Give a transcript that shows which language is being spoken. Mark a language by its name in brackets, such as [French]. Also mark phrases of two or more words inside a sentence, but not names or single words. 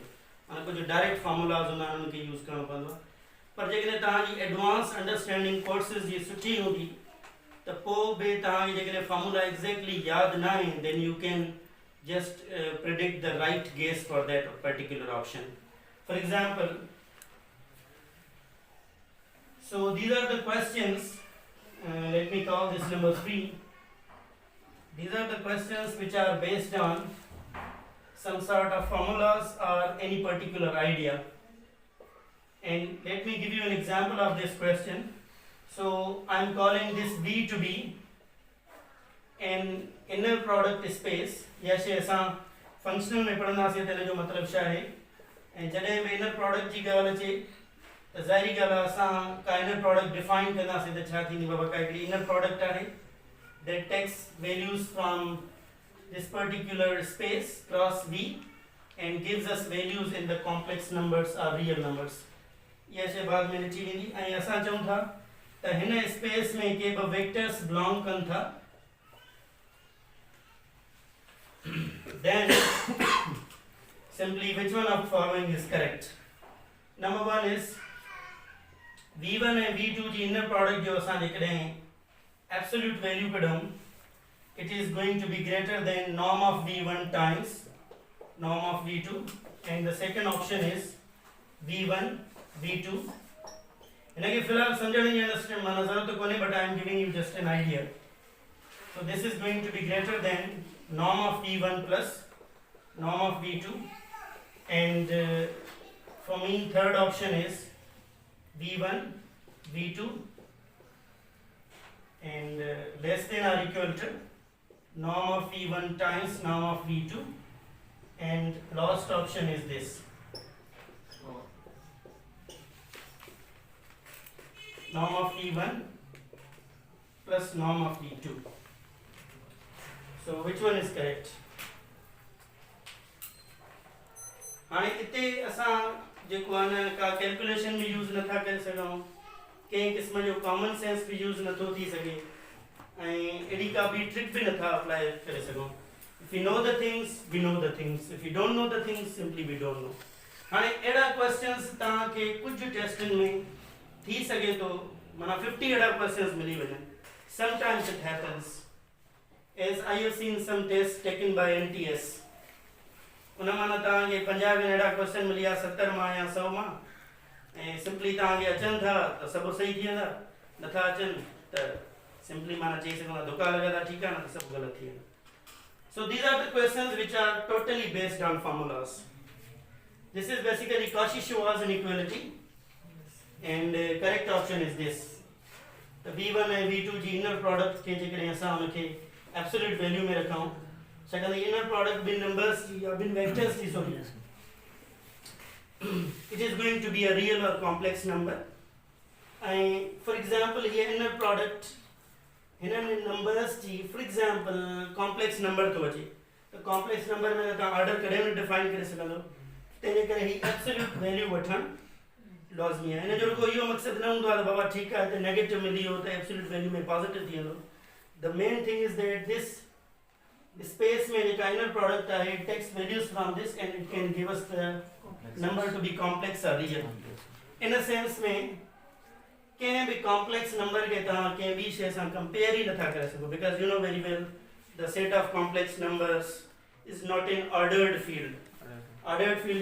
[Sindhi] माना कुझु [English] direct formulas [Sindhi] हूंदा आहिनि उनखे यूज़ करणो पवंदो आहे. पर जेकॾहिं तव्हांजी [English] advance understanding courses [Sindhi] जी सुठी हूंदी त पोइ बि तव्हांखे जेकॾहिं [English] formula exactly [Sindhi] यादि न आहे [English] then you can just predict the right guess for that particular option. For example, so these are the questions, let me call this number 3. These are the questions which are based on some sort of formulas or any particular idea. And let me give you an example of this question. So I am calling this V to be an inner product space. [Sindhi] या शइ असां फंक्शनल में पढ़ंदासीं त हिन जो मतिलबु छा आहे ऐं जॾहिं बि [English] inner product [Sindhi] जी ॻाल्हि अचे त ज़ाहिरी ॻाल्हि आहे असां का [English] inner product define [Sindhi] कंदासीं त छा थींदी बाबा का हिकिड़ी [English] inner product [Sindhi] आहे [English] that takes values from this particular space cross V and gives us values in the complex numbers or real numbers. [Sindhi] इहा शइ बाद में ॾिठी वेंदी ऐं असां चऊं था त हिन स्पेस में के ॿ [English] vectors belong [Sindhi] कनि था [English] then simply which one of following is correct. Number 1 is V1 and V2 जी inner product [Sindhi] जो असां जेकॾहिं [English] absolute value कढूं it is going to be greater than norm of V1 times norm of V2 and the second option is V1 V2. [Hindi] इनके फिलहाल समझने [Sindhi] जी अंडरस्टैंड माना ज़रूरत कोन्हे [English] but I am giving you just an idea. So this is going to be greater than norm of V1 plus norm of V2 and for me third option is V1 V2 and less than or equal to norm of V1 times norm of V2 and last option is this norm of V1 plus norm of V2. So which one is correct? [Sindhi] हाणे इते असां जेको आहे न का कैलकुलेशन भी यूज़ नथा करे सघूं कंहिं क़िस्म जो [English] common sense [Sindhi] भी यूज़ नथो थी सघे ऐं अहिड़ी का बि ट्रिक भी नथा अप्लाई करे सघूं. [English] If you know the things, we know the things. If you don't know the things, simply we don't know. [Sindhi] हाणे अहिड़ा क्वेश्चंस तव्हांखे कुझु टेस्टनि में थी सघे थो माना 50 अहिड़ा क्वेश्चंस मिली वञनि. [English] Sometimes it happens. As I have seen some tests taken by NTS. [Sindhi] उन माना तव्हांखे 50 में अहिड़ा क्वेश्चन मिलिया 70 मां या 100 मां ऐं सिंपली तव्हांखे अचनि था त सभु सही थी वेंदा नथा अचनि त सिंपली माना चई सघूं था धोखा लॻा था ठीकु आहे न त सभु ग़लति थी वेंदो [English] so these are the questions which are totally based on formulas this is basically Cauchy-Schwarz inequality and correct option is this the v1 and v2 [Sindhi] जी [English] inner product [Sindhi] के जेकॾहिं असां उनखे [English] absolute value [Sindhi] में रखूं छाकाणि [English] inner product [Sindhi] ॿिनि numbers जी या ॿिनि vectors जी sorry [English] it is going to be a real or complex number and for example here inner product [Sindhi] हिननि numbers जी [English] for example complex number [Sindhi] थो अचे त [English] complex number [Sindhi] में तव्हां order कॾहिं बि define करे सघंदो तंहिंजे करे ही [English] absolute value [Sindhi] वठणु लाज़मी आहे हिन जो रुगो इहो मक़सदु न हूंदो आहे त बाबा ठीकु आहे त [English] नेगेटिव [Sindhi] मिली वियो त [English] absolute value [Sindhi] में पॉजिटिव थी वेंदो [English] the main thing is that this space [Sindhi] में जेका [English] inner product आहे it takes values from this and it can give us the number to be complex or real in a sense में [Sindhi] कंहिं बि [English] complex number [Sindhi] खे तव्हां कंहिं ॿी शइ सां compare ई नथा करे सघो [English] because you know very well the set of complex numbers is not in ordered field ordered field